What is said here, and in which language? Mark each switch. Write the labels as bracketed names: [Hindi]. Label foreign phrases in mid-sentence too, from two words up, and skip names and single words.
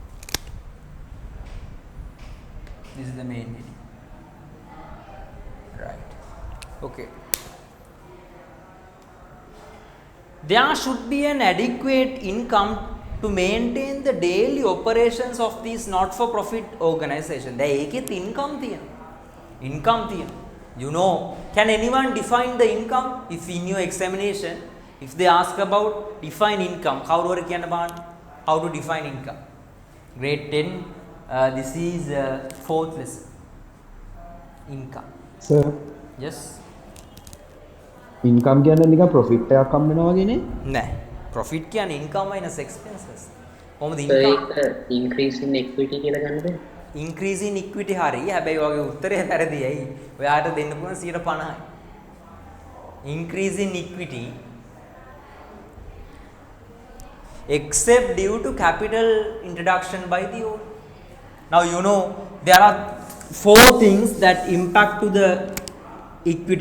[English] This is the main heading. Right. Okay. There should be an adequate income to maintain the daily operations of these not-for-profit organizations. There is income තියෙනවා. Income තියෙනවා. You know, can anyone define the income? If in your examination, if they ask about define income, [Sinhala] කවුරුහරි කියන්න බලන්න. [English] How to define income? Grade 10. This is fourth lesson. Income. Sir, Yes. [Sinhala] income කියන්නේ නිකන් profit එකක් හම්බ වෙනවා වගේ නේ? [English] නෑ. Profit කියන්නේ income minus expenses. කොහොමද So income? [Sinhala] ඒක [English] increase in equity [Sinhala] කියලා ගන්නද? [English] Increase in equity [Sinhala] හරි. හැබැයි ඔයගේ උත්තරේ වැරදි ඇයි? ඔයාට දෙන්න පුළුවන් 50%යි. [English] Increase in equity except due to capital introduction by the owner. Now you know there are four things that impact to the equity.